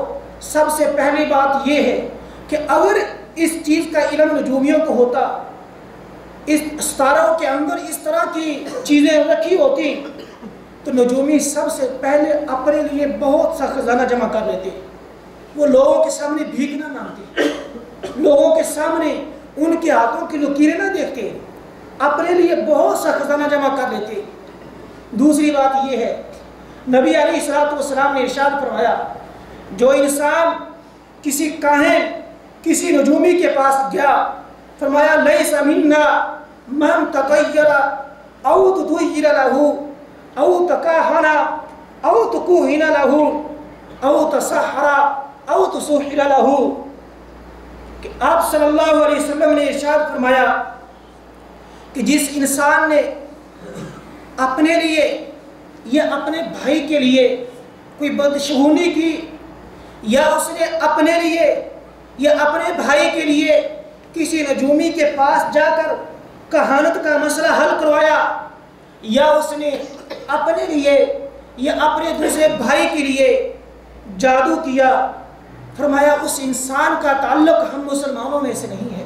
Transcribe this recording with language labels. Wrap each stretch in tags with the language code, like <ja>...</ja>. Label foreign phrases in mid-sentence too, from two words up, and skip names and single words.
<ur>سب سے پہلی بات یہ ہے کہ اگر اس چیز کا علم نجومیوں کو ہوتا، اس ستاروں کے اندر اس طرح کی چیزیں رکھی ہوتی، تو نجومی سب سے پہلے اپنے لیے بہت سا خزانہ جمع کر لیتے، وہ لوگوں کے سامنے بھیک نہ مانگتے، لوگوں کے سامنے ان کے ہاتھوں کی لکیریں نہ دیکھتے، اپنے لیے بہت سا خزانہ جمع کر لیتے۔ دوسری بات یہ ہے، نبی</ur> <ar>علیہ الصلوۃ والسلام</ar> <ur>نے ارشاد فرمایا، جو انسان کسی کاہن کسی نجومی کے پاس گیا، فرمایا</ur> <ar>لیس منا من تطیر او تطیر له او تکاہن او تکوہن له او تسحر او تسحر له،</ar> <ur>کہ آپ</ur> <ar>صلی اللہ علیہ وسلم</ar> <ur>نے ارشاد فرمایا کہ جس انسان نے اپنے لیے یا اپنے بھائی کے لیے کوئی بدشگونی کی، یا اس نے اپنے لیے یا اپنے بھائی کے لیے کسی نجومی کے پاس جا کر کہانت کا مسئلہ حل کروایا، یا اس نے اپنے لیے یا اپنے دوسرے بھائی کے لیے جادو کیا، فرمایا اس انسان کا تعلق ہم مسلمانوں میں سے نہیں ہے۔</ur>